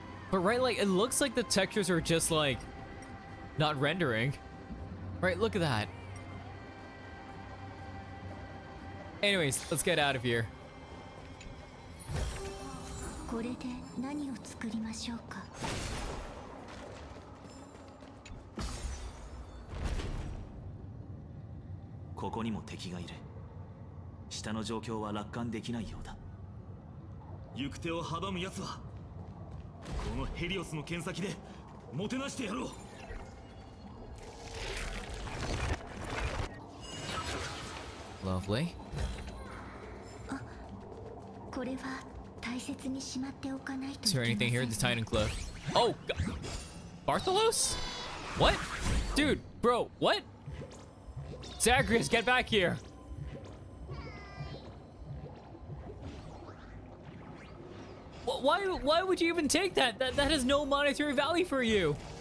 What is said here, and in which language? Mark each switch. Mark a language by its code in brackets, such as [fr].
[en] But right, like, it looks like the textures are just, like, not rendering. Right, look at that. Anyways, let's get out of here. [ja] これで何を作りましょうか。ここにも敵がいる。下の状況は楽観できないようだ。行く手を阻む奴はこのヘリオスの剣先でもてなしてやろう。 [en] Lovely. [ja] これは大切にしまっておかないと [en] Is [ja] いけ [en] there [ja] ません [en] anything here at the Titan Cliff? Oh, Bartholos? What? Dude, bro, what? Zagreus, get back here. Why would you even take that? That has no monetary value for you.